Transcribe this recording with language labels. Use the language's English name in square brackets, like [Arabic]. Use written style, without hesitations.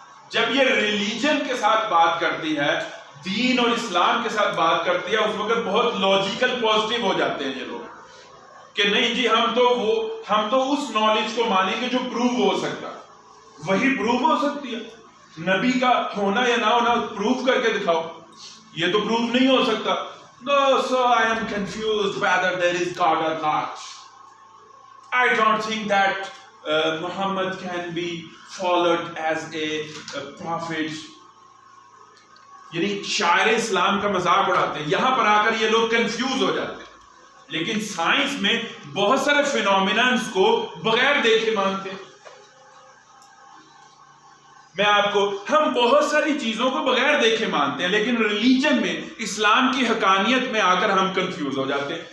[Urdu] جب یہ ریلیجن کے ساتھ بات کرتی ہے، دین اور اسلام کے ساتھ بات کرتی ہے، اس وقت بہت لاجیکل پازیٹیو ہو جاتے ہیں یہ لوگ کہ نہیں جی ہم تو اس نالج کو مانیں گے جو پروو ہو سکتا. وہی پروو ہو سکتی ہے، نبی کا ہونا یا نہ ہونا پروف کر کے دکھاؤ. یہ تو پروف نہیں ہو سکتا. [English] No, so I am confused whether there is God or not. I don't think that Muhammad can be followed as a prophet. [Urdu] یعنی شاعر اسلام کا مذاق اڑاتے ہیں. یہاں پر آ کر یہ لوگ کنفیوز ہو جاتے ہیں. لیکن سائنس میں بہت سارے فینومیننز کو بغیر دیکھے مانتے ہیں. ہم بہت ساری چیزوں کو بغیر دیکھے مانتے ہیں، لیکن ریلیجن میں، اسلام کی حقانیت میں آ کر ہم کنفیوز ہو جاتے ہیں.